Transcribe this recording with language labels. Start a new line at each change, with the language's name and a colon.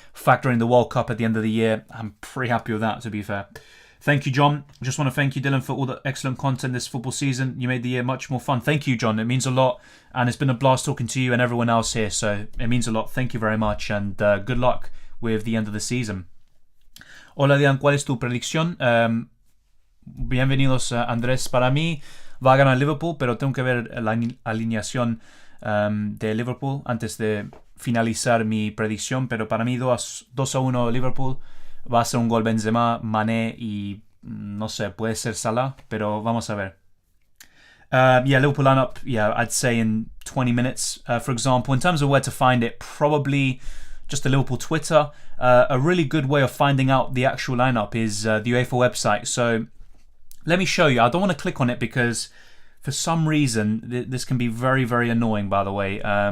English: Factoring the World Cup at the end of the year, I'm pretty happy with that, to be fair. Thank you, John. Just want to thank you, Dylan, for all the excellent content this football season. You made the year much more fun. Thank you, John. It means a lot. And it's been a blast talking to you and everyone else here. So it means a lot. Thank you very much. And good luck with the end of the season.
Spanish: Hola, Dian, ¿cuál es tu predicción? Bienvenidos, Andrés. Para mí va a ganar Liverpool, pero tengo que ver la alineación de Liverpool antes de finalizar mi predicción. Pero para mí 2-1 Liverpool. Va a ser un gol Benzema, Mané y no sé, puede ser Salah, pero vamos a ver.
English: Yeah, Liverpool lineup, yeah, I'd say in 20 minutes, for example. In terms of where to find it, probably just the Liverpool Twitter. A really good way of finding out the actual lineup is the UEFA website. So let me show you. I don't want to click on it because for some reason, this can be very, very annoying, by the way.